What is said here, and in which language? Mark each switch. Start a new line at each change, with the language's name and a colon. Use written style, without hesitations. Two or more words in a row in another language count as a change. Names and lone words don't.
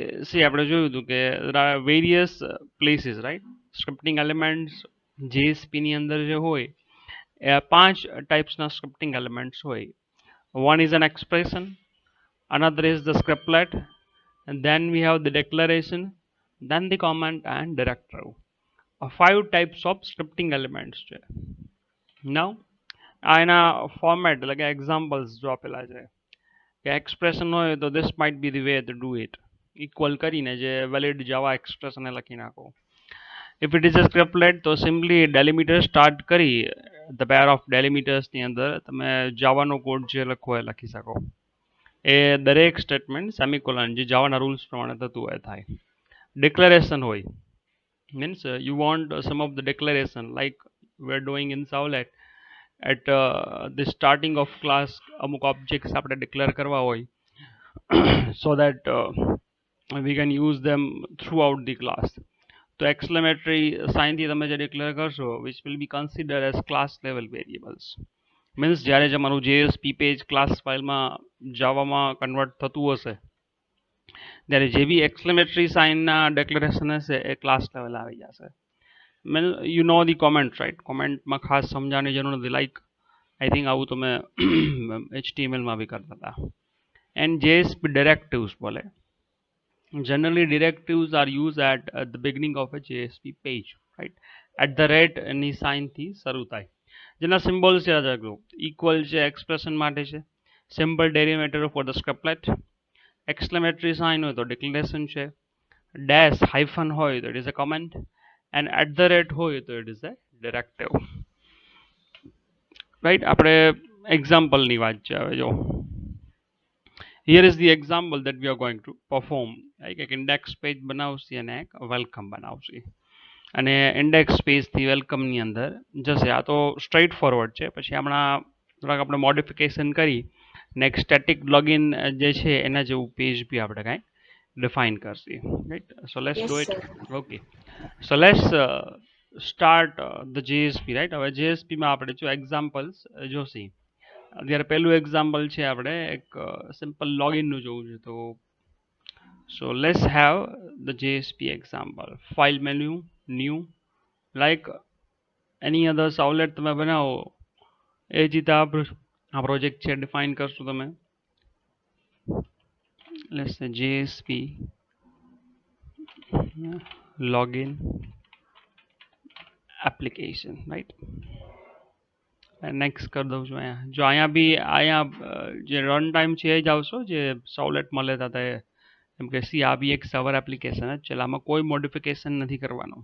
Gujarati: see આપણે જોયું હતું કે
English: there are various places right scripting elements JSP
Gujarati: ની અંદર જે હોય એ 5 ટાઈપ્સના
English: scripting elements
Gujarati: હોય.
English: One is an expression, another is the scriptlet, and then we have the declaration, then the comment and directive.
Gujarati: 5
English: types of scripting elements
Gujarati: છે. Now આ એના ફોર્મેટ એટલે કે એક્ઝામ્પલ્સ જો આપેલા છે કે એક્સપ્રેશન હોય તો
English: this might be the way to do it.
Gujarati: ઇક્વલ કરીને જે
English: valid Java expression
Gujarati: લખી નાખો.
English: If it is a scriptlet
Gujarati: તો
English: simply delimiter
Gujarati: સ્ટાર્ટ કરી
English: the pair of delimiters
Gujarati: ની અંદર તમે જાવાનો કોડ જે લખવો એ લખી શકો. એ દરેક સ્ટેટમેન્ટ સેમિકોલન જે જાવાના રૂલ્સ પ્રમાણે થતું હોય થાય. ડિક્લેરેશન હોય
English: means you want some of the declaration like we're doing in Savlet at the starting of class
Gujarati: અમુક objects આપણે declare કરવા હોય
English: so that we can use them throughout the class.
Gujarati: તો
English: exclamatory sign
Gujarati: થી તમે જે declare કરશો
English: which will be considered as class level variables.
Gujarati: means જ્યારે તમારું
English: JSP page
Gujarati: class ફાઇલમાં જાવામાં કન્વર્ટ થતું હશે ત્યારે જે બી એક્સક્લેમેટરી સાઇનના ડેક્લેરેશન હશે એ
English: class level
Gujarati: આવી જશે.
English: mean you know the comment right
Gujarati: કોમેન્ટમાં ખાસ સમજાવવાની જરૂર નથી
English: like I think
Gujarati: આવું તમે HTMLમાં બી કરતા હતા.
English: એન્ડ JSP directives બોલે generally directives are used at the beginning of a JSP page right at the rate
Gujarati: ની સાઇનથી શરૂ થાય. જેના સિમ્બોલ્સ યાદ રાખજો ઇક્વલ છે એક્સપ્રેશન માટે છે
English: simple derivator for the scriptlet exclamatory sign
Gujarati: હોય તો declaration છે
English: dash hyphen
Gujarati: હોય તો
English: it is a comment and at the rate
Gujarati: હોય તો
English: it is a directive right.
Gujarati: આપણે example ની વાત છે હવે જો
English: here is the example that we are going to perform like
Gujarati: એક
English: index page
Gujarati: બનાવશે અને એક welcome બનાવશે અને
English: index page
Gujarati: થી welcome ની અંદર જશે. આ તો
English: straight forward
Gujarati: છે પછી હમણાં થોડાક આપણે modification કરી
English: next static login
Gujarati: જે છે એના જેવું પેજ બી આપણે કાંઈ ડિફાઇન કરશે રાઈટ.
English: So let's do it. Okay so let's start the JSP right.
Gujarati: હવે JSPમાં આપણે જો એક્ઝામ્પલ્સ જોશી અત્યારે પહેલું એક્ઝામ્પલ છે આપણે એક સિમ્પલ લોગિનનું જોવું છે તો
English: so let's have the JSP example file menu new like any other servlet
Gujarati: તમે બનાવો એ જ રીતે આ પ્રોજેક્ટ છે ડિફાઇન કરશો તમે
English: let's say JSP login application right
Gujarati: નેક્સ્ટ કરી દઉં છું અહીંયા જો અહીંયા બી અહીંયા જે
English: run time
Gujarati: છે એ જ આવશો જે સાવલેટમાં લેતા હતા એમ કે સી આ બી એક
English: server application
Gujarati: જ છે આમાં કોઈ મોડિફિકેશન નથી કરવાનું.